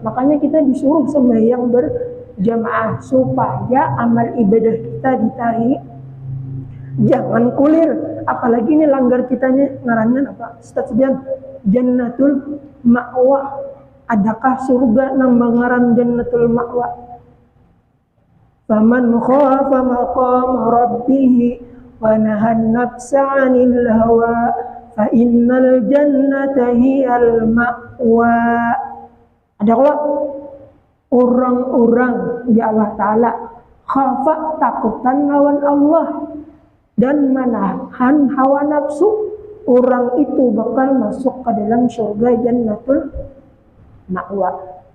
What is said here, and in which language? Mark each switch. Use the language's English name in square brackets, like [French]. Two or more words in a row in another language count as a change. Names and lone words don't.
[Banjar] Makanya kita disuruh sembahyang berjamaah supaya amal ibadah kita diterima. Jangan kulir, apalagi ini langgar kitanya ngarannya apa? Ustaz Bian, Jannatul Ma'wa. Adakah surga nang mengaran Jannatul Ma'wa? [Arabic] فمن خاف مقام ربه ونهى النفس عن الهوى فإن الجنة هي المأوى. [Banjar] Ada kalau orang-orang di Allah Ta'ala khafa, takutan lawan Allah dan menahan hawa nafsu, orang itu bakal masuk ke dalam surga Jannatul Ma'wa.